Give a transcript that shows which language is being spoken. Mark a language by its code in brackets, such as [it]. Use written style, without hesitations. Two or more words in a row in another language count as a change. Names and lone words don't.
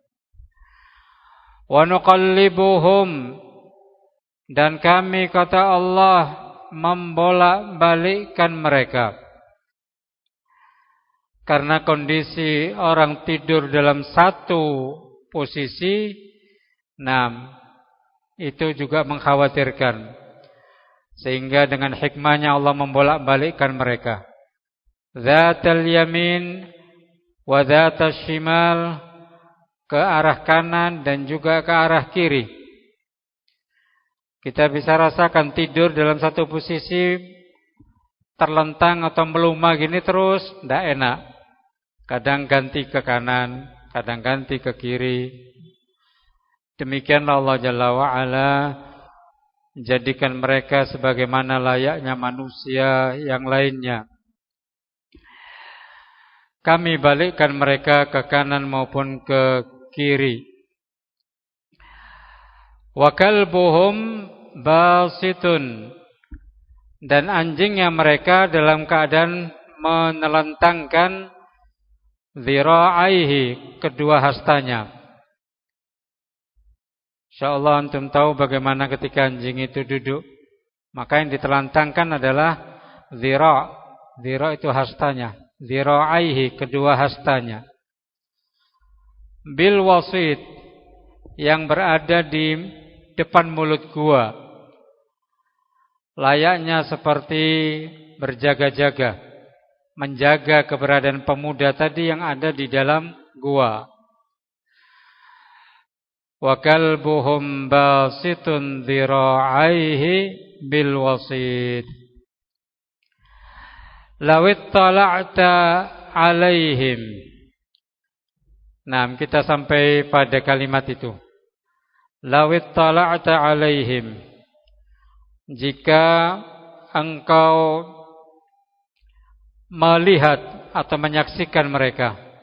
[ar] ونقلبهم, [id] dan kami, kata Allah, membolak-balikkan mereka. Karena kondisi orang tidur dalam satu posisi, itu juga mengkhawatirkan. Sehingga dengan hikmahnya Allah membolak-balikkan mereka. [ar] ذات اليمين وذات الشمال, [id] ke arah kanan dan juga ke arah kiri. Kita bisa rasakan tidur dalam satu posisi terlentang atau melumah gini terus, tidak enak. Kadang ganti ke kanan, kadang ganti ke kiri. Demikianlah Allah [ar] جل وعلا [id] jadikan mereka sebagaimana layaknya manusia yang lainnya. Kami balikkan mereka ke kanan maupun ke kiri. [ar] وكلبهم باسط, [id] dan anjingnya mereka dalam keadaan menelentangkan dhira'aihi, kedua hastanya. Insyaallah antum tahu bagaimana ketika anjing itu duduk, maka yang ditelantangkan adalah dhira'. Dhira' itu hastanya. Dhira'aihi, kedua hastanya. [ar] بالوصيد, [id] yang berada di depan mulut gua, layaknya seperti berjaga-jaga, menjaga keberadaan pemuda tadi yang ada di dalam gua. [ar] وكلبهم باسط ذراعيه بالوصيد. لو اطلعت عليهم. [id] Nah, kita sampai pada kalimat itu. [ar] لو اطلعت عليهم. [id] Jika engkau melihat atau menyaksikan mereka.